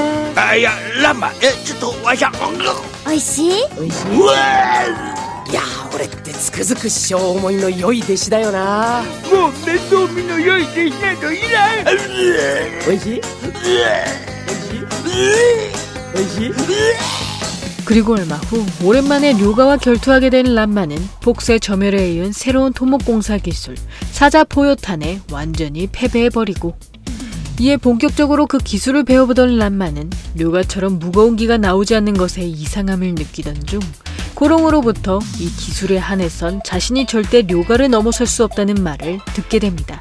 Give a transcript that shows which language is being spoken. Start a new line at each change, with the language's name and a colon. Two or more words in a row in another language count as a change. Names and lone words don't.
Japanese: いや、ランマ、ちょっとわしゃ。おいしい？おいしい？いやー、俺ってつくづく師匠思いの良い弟子だよな。もう面倒見の良い弟子などいない。おいしい？おいしい？
Korean: 그리고 얼마 후 오랜만에 료가와 결투하게 된 람마는 복수의 점열에 이은 새로운 토목공사 기술 사자포요탄에 완전히 패배해버리고, 이에 본격적으로 그 기술을 배워보던 람마는 료가처럼 무거운 기가 나오지 않는 것에 이상함을 느끼던 중 고롱으로부터 이 기술에 한해선 자신이 절대 료가를 넘어설 수 없다는 말을 듣게 됩니다.